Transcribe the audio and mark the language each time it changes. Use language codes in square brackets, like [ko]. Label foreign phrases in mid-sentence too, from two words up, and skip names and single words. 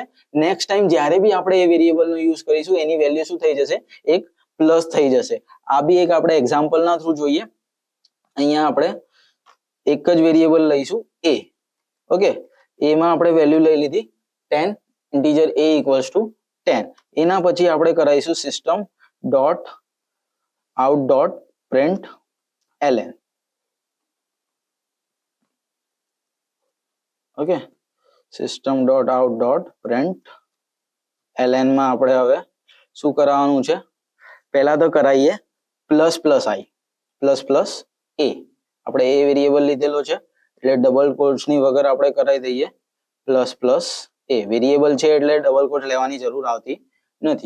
[en] next time [gu] જ્યારે બી આપણે એ વેરિયેબલનો યુઝ કરીશું એની વેલ્યુ શું થઈ જશે? એક પ્લસ થઈ જશે. આ બી એક આપણે એક્ઝામ્પલના થ્રુ જોઈએ. અહીંયા આપણે એક જ વેરિયેબલ લઈશું a. ઓકે, એમાં આપણે વેલ્યુ લઈ લીધી 10. [en] integer a equals to 10. [gu] એના પછી આપણે કરાવીશું [en] system dot out dot println. [gu] ઓકે, [en] system dot out dot println [gu] માં આપણે હવે શું કરાવવાનું છે? પહેલા તો કરાવીએ [en] plus plus i plus plus a. [gu] આપણે એ વેરિયેબલ લીધેલો છે એટલે [en] double quotes [gu] વગર આપણે કરાવી દઈએ [en] plus plus a. [gu] વેરિયેબલ છે એટલે [en] double quote [gu] લેવાની જરૂર આવતી નથી.